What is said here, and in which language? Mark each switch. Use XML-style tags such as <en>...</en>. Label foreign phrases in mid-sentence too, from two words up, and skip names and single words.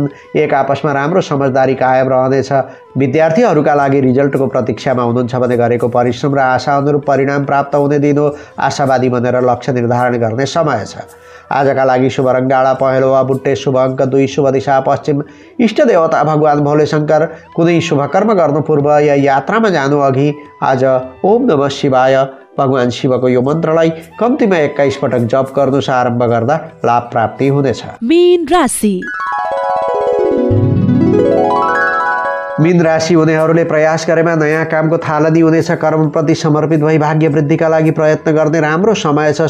<ne>एक आपसमा राम्रो समझदारी कायम रहनेछ। विद्यार्थीहरूका लागि रिजल्टको प्रतीक्षामा हुनुहुन्छ भने गरेको परिश्रम र आशा अनुरूप परिणाम प्राप्त हुने दिन हो। आशावादी बनेर लक्ष्य निर्धारण गर्ने समय छ। आजका लागि शुभ रङ गाढा पहेँलो वा बुट्टे, शुभ अङ्क 2, शुभ दिशा पश्चिम। इष्ट देवता भगवान भोले शङ्कर। कुनै शुभ कर्म गर्नु पूर्व या यात्रामा जानु अघि आज</ne> <sa>ओम नमः शिवाय</sa> <ne>भगवान शिवको यो मन्त्रलाई कम्तीमा 21 पटक जप गर्नुस्। आरम्भ गर्दा लाभ प्राप्ति हुनेछ। मीन राशि। मीन राशि हुनेहरूले प्रयास गरेमा नयाँ कामको थालनी हुनेछ। कर्मप्रति समर्पित भई भाग्य वृद्धिका लागि प्रयत्न गर्ने राम्रो समय छ।</ne>